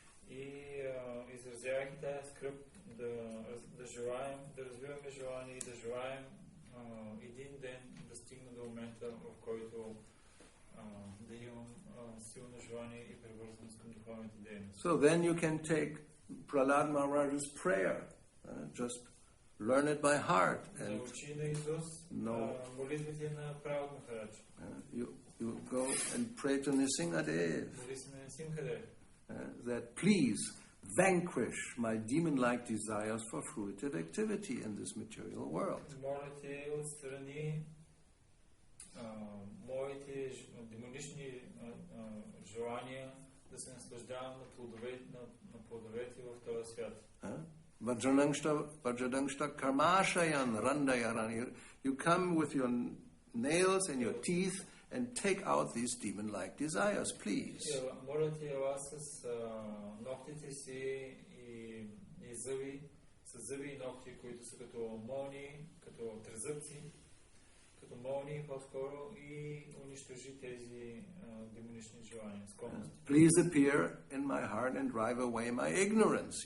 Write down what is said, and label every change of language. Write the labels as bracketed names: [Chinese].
[Bulgarian] И изразявайки тази скръб да желаем, да развиваме желание и да желаем един ден да стигна до момента, в който да имам силно желание и привързаност към духовните дейности. [English] So then you can take Prahlad Maharaj's prayer, just learn it by heart, and [Bulgarian] Научи наизуст молитвите на Прабхупад Махарадж. [English] you go and pray to Nrsimhadev [Bulgarian] Моли се на Нрсимхадев. [English] that please vanquish my demon-like desires for fruitive activity in this material world. [Bulgarian] Моля те отстрани моите демонични желания да се наслаждавам на плодовете в този свят. [Sanskrit] Vajradangshta karmashayan randayaran. [English] You come with your nails and your teeth and take out these demon-like desires, please. [Bulgarian] Моля ти, ела с ногтите си и зъби, с зъби и ногти, които са като молни, като трезъбци, като молни по-скоро, и унищожи тези демонични желания, склонности. [English] Please appear in my heart and drive away my ignorance.